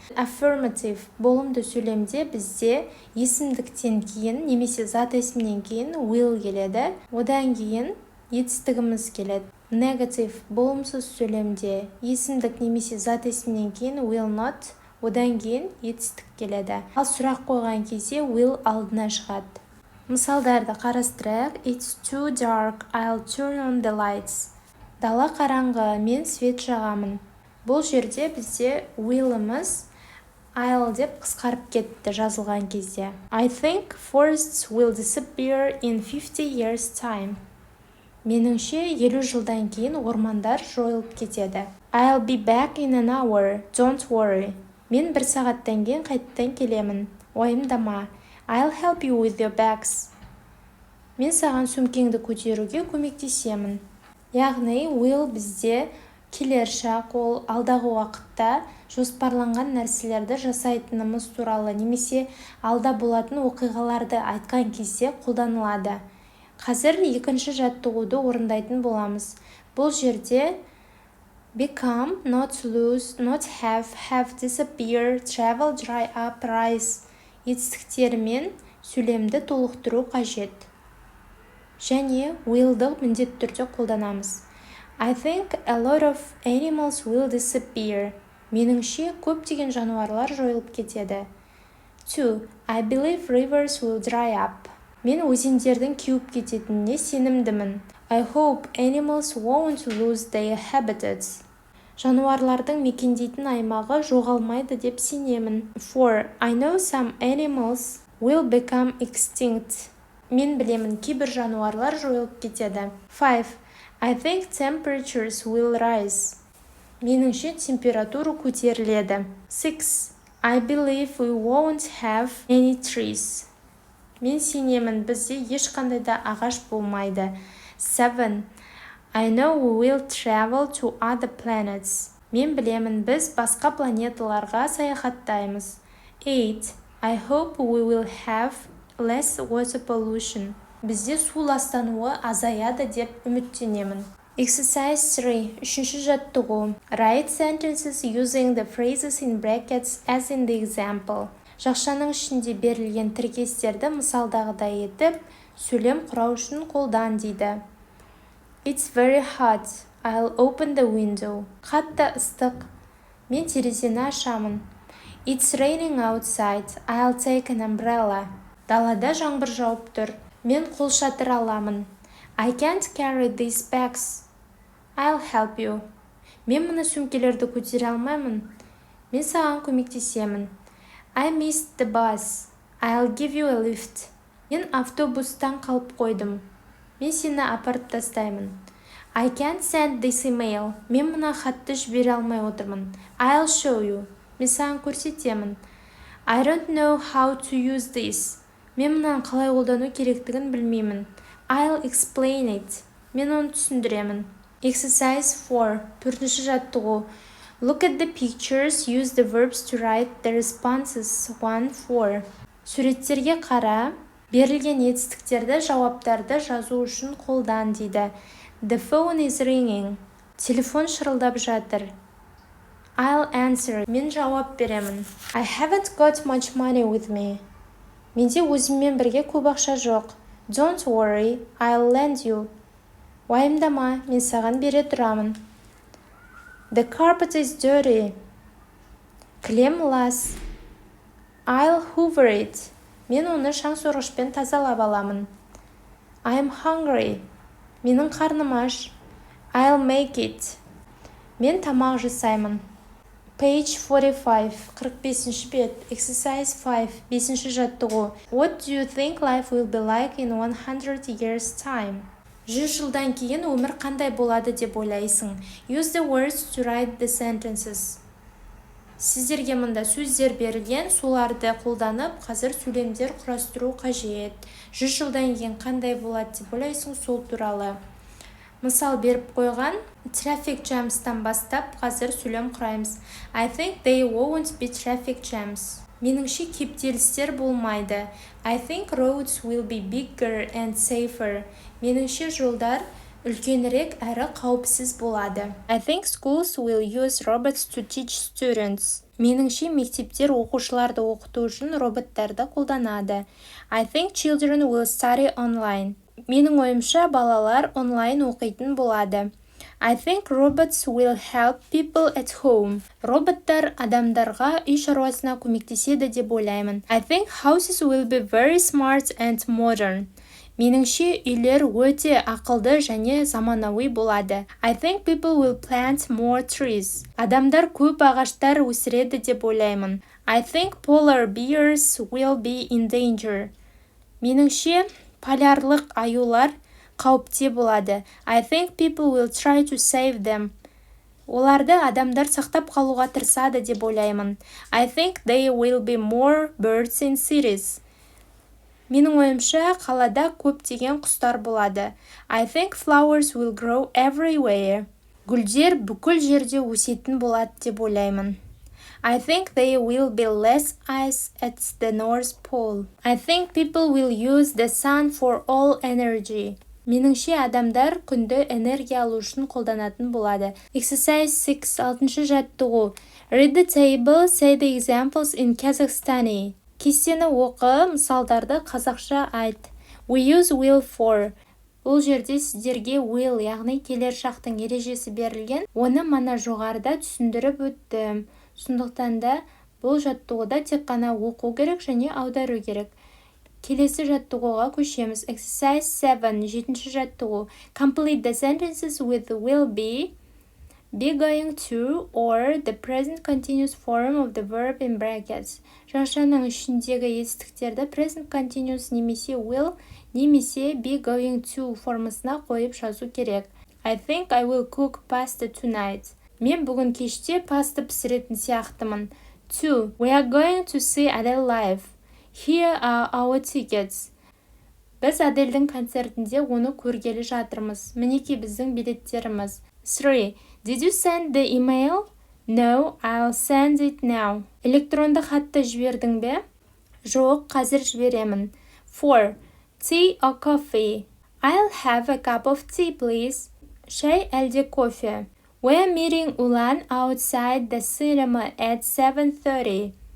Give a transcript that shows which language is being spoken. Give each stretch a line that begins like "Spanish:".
Kazakh: Affirmative болымды сөйлемде бізде есімдіктен кейін немесе зат есімнен кейін will келеді. Одан кейін етістігіміз келеді. Negative болымсыз сөйлемде есімдік немесе зат есімнен кейін will not, одан кейін етістік келеді. Ал сұрақ қойған кезде will алдына шығады. Мысалдарды қарастырайық.
English: It's too dark, I'll turn on the lights.
Kazakh: Дала қараңғы, мен свет жағамын. Бұл жерде бізде will'ымыз I'll деп қысқарып кетті жазылған кезде.
English: I think forests will disappear in 50 years time.
Kazakh: Меніңше 50 жылдан кейін ормандар жойылып кетеді.
English: I'll be back in an hour, don't worry.
Kazakh: Мен 1 сағаттан кейін қайтадан келемін. Уайымдама.
English: I'll help you with your bags.
Kazakh: Мен саған сөмкеңді көтеруге көмектесемін. Яғни will бізде келер шақ, ол алдағы уақытта жоспарланған нәрселерді жасайтынымыз туралы немесе алда болатын оқиғаларды айтқан кезде қолданылады. Қазір екінші жаттығуды орындайтын боламыз. Бұл жерде become, not lose, not have disappear, travel, dry up, rise етістіктерімен сөйлемді толықтыру қажет. Және will'ды міндетті түрде қолданамыз.
English: I think a lot of animals will disappear.
Kazakh: Меніңше көптеген жануарлар жойылып кетеді. 2.
English: I believe rivers will dry up.
Kazakh: Мен өзендердің кеуіп кететініне сенімдімін.
English: I hope animals won't lose their habitats.
Kazakh: Жануарлардың мекендейтін аймағы жоғалмайды деп сенемін. 4.
English: I know some animals will become extinct.
Kazakh: Мен білемін, кейбір жануарлар жойылып кетеді. 5.
English: I think temperatures will rise.
Kazakh: Меніңше температура көтеріледі. 6.
English: I believe we won't have any trees.
Kazakh: Мен сенемін, бізде ешқандай да ағаш болмайды. 7.
English: I know we will travel to other planets.
Kazakh: Мен білемін, біз басқа планеталарға саяхаттаймыз. 8.
English: I hope we will have less water pollution.
Kazakh: Бізде су ластануы азаяды деп үміттенемін. Exercise 3. Үшінші жаттығу.
English: Write sentences using the phrases in brackets as in the example.
Kazakh: Жақшаның ішінде берілген тіркестерді мысалдағыдай етіп, сөйлем құрау үшін қолдан дейді.
English: It's very hot. I'll open the window.
Kazakh: Қатты ыстық. Мен терезені ашамын.
English: It's raining outside. I'll take an umbrella.
Kazakh: Далада жаңбыр жауып тұр. Мен қолшатыр аламын.
English: I can't carry these bags. I'll help you.
Kazakh: Мен мұны сөмкелерді көтере алмаймын. Мен саған көмектесемін.
English: I missed the bus. I'll give you a lift.
Kazakh: Мен автобустан қалып қойдым. Мен сені апарып тастаймын.
English: I can't send this email.
Kazakh: Мен мұна хатты жібере алмай отырмын.
English: I'll show you.
Kazakh: Мен саған көрсетемін.
English: I don't know how to use this.
Kazakh: Мен мұнан қалай қолдану керектігін білмеймін.
English: I'll explain it.
Kazakh: Мен оны түсіндіремін.
English: Exercise 4.
Kazakh: Төртінші жаттығу.
English: Look at the pictures, use the verbs to write the responses 1-4.
Kazakh: Суреттерге қара, берілген етістіктерді, жауаптарды жазу үшін қолдан дейді.
English: The phone is ringing.
Kazakh: Телефон шырылдап жатыр.
English: I'll answer.
Kazakh: Мен жауап беремін.
English: I haven't got much money with me.
Kazakh: Менде өзіммен бірге көп ақша жоқ.
English: Don't worry, I'll lend you.
Kazakh: Уайымдама, мен саған бере тұрамын.
English: The carpet is dirty.
Kazakh: Кілем лас.
English: I'll hoover it.
Kazakh: Мен оны шаңсорғышпен тазалап аламын.
English: I'm hungry.
Kazakh: Менің қарным аш.
English: I'll make it.
Kazakh: Мен тамақ жасаймын.
English: Page 45, 45 бет, exercise 5, 5-ші жаттығу. What do you think life will be like in 100 years time?
Kazakh: 100 жылдан кейін өмір қандай болады деп ойлайсың?
English: Use the words to write the sentences.
Kazakh: Сіздерге мұнда сөздер берілген, соларды қолданып, қазір сөйлемдер құрастыру қажет. 100 жылдан кейін қандай болады деп ойлайсың, сол туралы мысал беріп қойған. Traffic jamстан бастап қазір сөйлем құраймыз.
English: I think they won't be traffic jams.
Kazakh: Меніңше кептелістер болмайды.
English: I think roads will be bigger and safer.
Kazakh: Меніңше жолдар үлкенірек әрі қауіпсіз болады.
English: I think schools will use robots to teach students.
Kazakh: Меніңше мектептер оқушыларды оқыту үшін роботтарды қолданады.
English: I think children will study online.
Kazakh: Менің ойымша балалар онлайн оқитын болады.
English: I think robots will help people at home.
Kazakh: Роботтар адамдарға үй шаруасына көмектеседі деп ойлаймын.
English: I think houses will be very smart and modern.
Kazakh: Меніңше үйлер өте ақылды және заманауи болады.
English: I think people will plant more trees.
Kazakh: Адамдар көп ағаштар өсіреді деп ойлаймын.
English: I think polar bears will be in danger.
Kazakh: Меніңше полярлық аюлар қауіпте болады.
English: I think people will try to save them.
Kazakh: Оларды адамдар сақтап қалуға тырысады деп ойлаймын.
English: I think there will be more birds in cities.
Kazakh: Менің ойымша қалада көптеген құстар болады.
English: I think flowers will grow everywhere.
Kazakh: Гүлдер бүкіл жерде өсетін болады деп ойлаймын.
English: I think there will be less ice at the North Pole. I think people will use the sun for all energy.
Kazakh: Меніңше адамдар күнді энергия алу үшін қолданатын болады.
English: Exercise 6, 6-шы жаттығу. Read the table, say the examples in Kazakhstani.
Kazakh: Кестені оқы, мысалдарды қазақша айт.
English: We use will for.
Kazakh: Бұл жерде сіздерге will, яғни келер шақтың ережесі берілген. Оны мана жоғарыда түсіндіріп өттім. Сондықтан да бұл жаттығуда тек қана оқу керек және аудару керек. Келесі жаттығуға көшеміз. Exercise 7, 7-ші жаттығу.
English: Complete the sentences with will be going to, or the present continuous form of the verb in brackets.
Kazakh: Жақшаның ішіндегі етістіктерді present continuous немесе will немесе be going to формасына қойып жазу керек.
English: I think I will cook pasta tonight.
Kazakh: Мен бүгін кеште паста пісіретін сияқтымын. 2.
English: We are going to see Adele live. Here are our tickets.
Kazakh: Біз Адельдің концертінде оны көргелі жатырмыз. Мінеки біздің билеттеріміз.
English: 3. Did you send the email? No, I'll send it now.
Kazakh: Электронды хатты жібердің бе? Жоқ, қазір жіберемін. 4.
English: Tea or coffee? I'll have a cup of tea, please.
Kazakh: Шай әлде кофе?
English: We're meeting Ulan outside the cinema at 7:30.